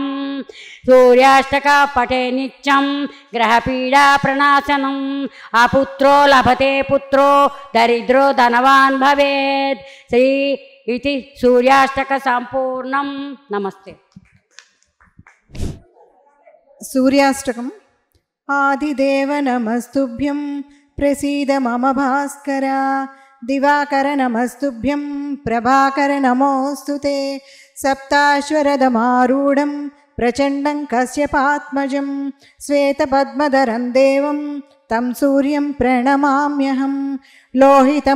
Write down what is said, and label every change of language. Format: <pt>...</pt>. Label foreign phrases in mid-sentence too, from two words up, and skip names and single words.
<sa>సూర్యాష్టక పటే నిత్యం గ్రహపీడా ప్రణాశనం అపుత్రో లభతే పుత్రో దరిద్రో ధనవాన్ భవేత్।</sa> <te>శ్రీ ఇది సూర్యాష్టక సంపూర్ణం। నమస్తే। సూర్యాష్టకం।</te> <sa>ఆదిదేవ నమస్తుభ్యం प्रसीद मम भास्कर दिवाकर नमस्तुभ्यं प्रभाकर नमोऽस्तु ते सप्ताश्वरथमारूढं प्रचण्डं कश्यपात्मजं श्वेतपद्मधरं देवं तं सूर्यं प्रणमाम्यहं लोहितं</sa>